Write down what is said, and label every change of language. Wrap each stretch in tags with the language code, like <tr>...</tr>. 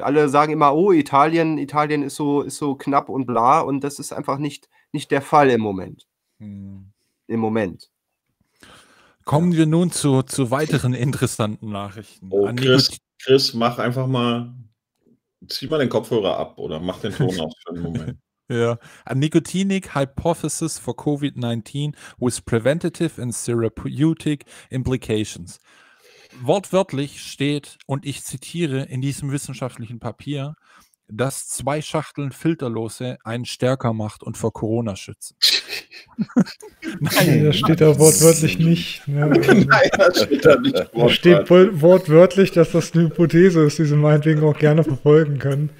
<de>Alle sagen immer, oh, Italien ist so knapp und bla, und das ist einfach nicht der Fall im Moment. Hm. Im Moment. Kommen wir nun zu weiteren interessanten Nachrichten. Oh, Chris, mach einfach mal... Zieh mal den Kopfhörer ab oder mach den Ton aus für einen Moment. Ja.</de> <en>A nicotinic hypothesis for COVID-19 with preventative and therapeutic implications.</en> <de>Wortwörtlich steht, und ich zitiere in diesem wissenschaftlichen Papier, dass 2 Schachteln Filterlose einen stärker macht und vor Corona schützt. Nein, das steht da wortwörtlich nicht. Ne? Nein, das steht da nicht wortwörtlich. Da steht wortwörtlich, dass das eine Hypothese ist, die sie meinetwegen auch gerne verfolgen können.</de>